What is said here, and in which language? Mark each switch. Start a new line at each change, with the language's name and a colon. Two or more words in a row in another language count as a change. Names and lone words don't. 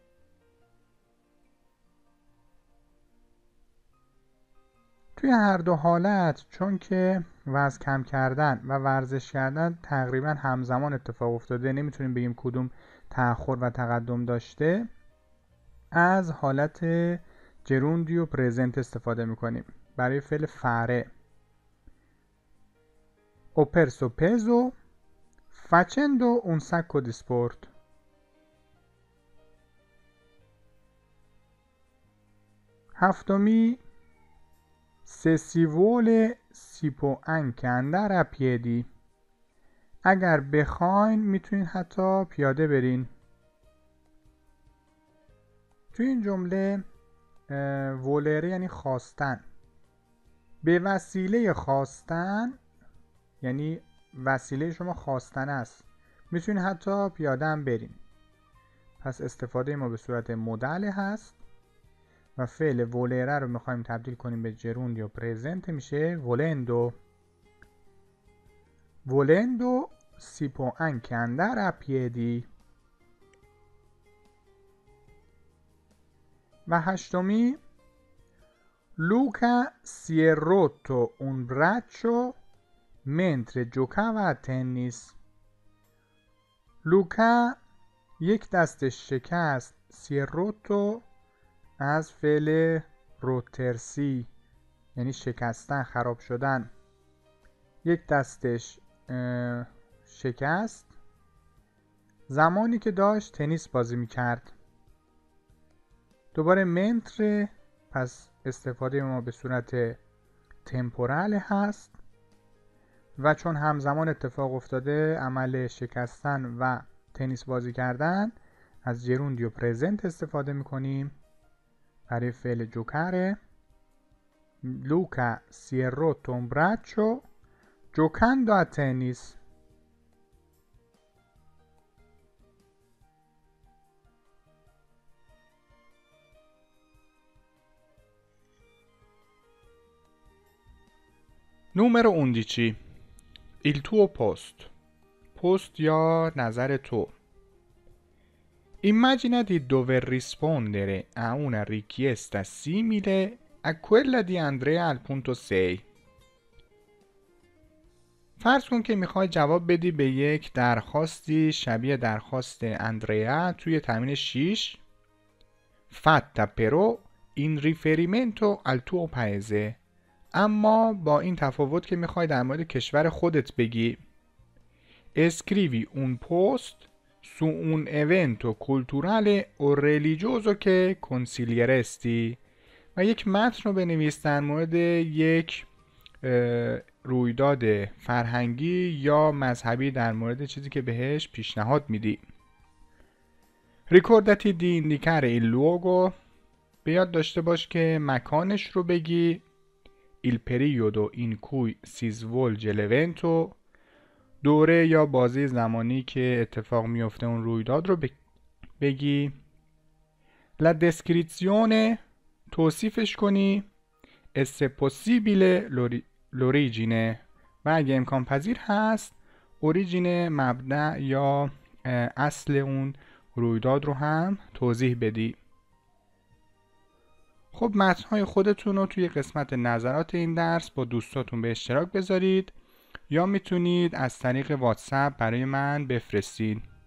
Persian: توی هر دو حالت چون که وزن کم کردن و ورزش کردن تقریبا همزمان اتفاق افتاده، نمیتونیم بگیم کدوم تأخر و تقدم داشته، از حالت جروندی و پرزنت استفاده میکنیم برای فعل فاره.
Italian: ho perso peso facendo un sacco di sport. هفتمی se si vuole si può anche andare a piedi.
Persian: اگر بخواین میتونین حتی پیاده برین. توی این جمله ولره یعنی خواستن، به وسیله خواستن یعنی وسیله شما خواستن است، میتونین حتی پیاده هم برین. پس استفاده ما به صورت مدعله هست و فعل ولره رو میخوایم تبدیل کنیم به جروند یا پرزنت، میشه volendo.
Italian: volendo si può anche andare a piedi.
Persian: و هشتمی
Italian: Luca si è rotto un braccio mentre giocava a tennis.
Persian: لوکا یک دستش شکست.
Italian: si è rotto
Persian: از فعل روترسی یعنی شکستن، خراب شدن. یک دستش شکست زمانی که داشت تنیس بازی میکرد. دوباره منتر، پس استفاده ما به صورت تمپورال هست و چون همزمان اتفاق افتاده عمل شکستن و تنیس بازی کردن، از جروندی و پرزنت استفاده میکنیم برای فعل جوکره.
Italian: Luca si è rotto un braccio giocando a tennis. Numero 11. Il tuo post.
Persian: Post یا نظر تو.
Italian: Immagina di dover rispondere a una richiesta simile a quella di Andrea al punto 6.
Persian: فرض کن که میخوای جواب بدی به یک درخواستی شبیه درخواست اندریا توی تمرین 6.
Italian: Fatta però in riferimento al tuo paese.
Persian: اما با این تفاوت که میخوای در مورد کشور خودت بگی.
Italian: Scrivi un post su un evento culturale o religioso che consiglieresti.
Persian: و یک متن رو بنویس در مورد یک رویداد فرهنگی یا مذهبی، در مورد چیزی که بهش پیشنهاد میدی.
Italian: Ricordati di indicare il luogo.
Persian: به یاد داشته باش که مکانش رو بگی.
Italian: Il periodo in cui si svolge l'evento.
Persian: دوره یا بازه زمانی که اتفاق میفته اون رویداد رو بگی.
Italian: La descrizione.
Persian: توصیفش کنی.
Italian: E se possibile l'origine.
Persian: و اگه امکان پذیر هست اوریجین، مبدأ یا اصل اون رویداد رو هم توضیح بدی. خب متن‌های خودتون رو توی قسمت نظرات این درس با دوستاتون به اشتراک بذارید یا میتونید از طریق واتساپ برای من بفرستید.